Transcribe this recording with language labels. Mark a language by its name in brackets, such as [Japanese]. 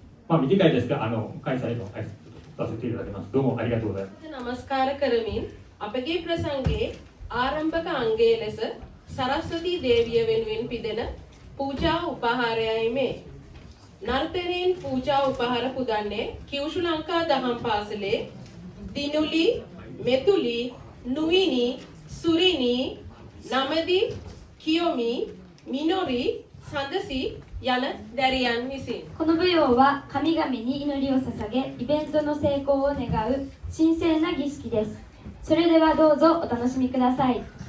[Japanese] 短いですが開催の挨拶させていただきます。どうもありがとうございます。 [Sinhala] නමස්කාර කරමින් අපගේ ප්‍රසංගයේ ආරම්භක අංගයේ ලෙස සරස්වතී දේවිය වෙනුවෙන් පිදෙන පූජා උපහාරයයි මේ. නර්තනයෙන් පූජා උපහාර පුදන්නේ කියුෂු ලංකා දහම් පාසලේ දිනුලි, මෙතුලි, නුවිනි, සුරිනි, නමදි, කියොමි, මිනොරි, සඳසි යන දැරියන් විසින්. [Japanese] この舞踊は神々に祈りを捧げイベントの成功を願う神聖な儀式です。それではどうぞお楽しみください。